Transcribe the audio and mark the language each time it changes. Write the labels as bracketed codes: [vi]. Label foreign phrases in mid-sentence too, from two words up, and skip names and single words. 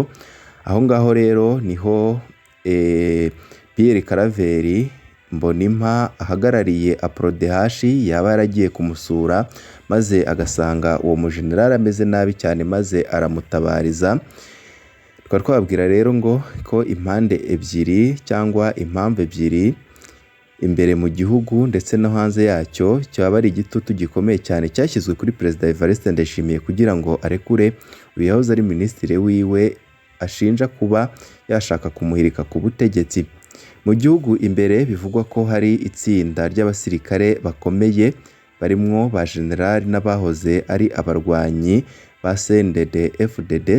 [rw] Aho ngaho rero niho Pierre Karaveri Mbonimpa ahagarariye APRODH yaba yaragiye kumusura maze agasanga uwo mujenerali ameze nabi cyane maze aramutabariza. Twari twababwira rero ngo ko impande ebyiri cyangwa impamvu ebyiri imbere mu gihugu ndetse no hanze yacyo cyaba ari igitutu gikomeye cyane cyashyizwe kuri Perezida Evariste Ndayishimiye kugira ngo arekure uyu yahoze ari minisitiri wiwe ashinja kuba yashaka kumuhirika ku butegetsi. Mu gihugu imbere bivugwa ko hari itsinda ry'abasirikare bakomeye barimwo ba generali n'abahoze ari abarwanyi ba CNDD-FDD.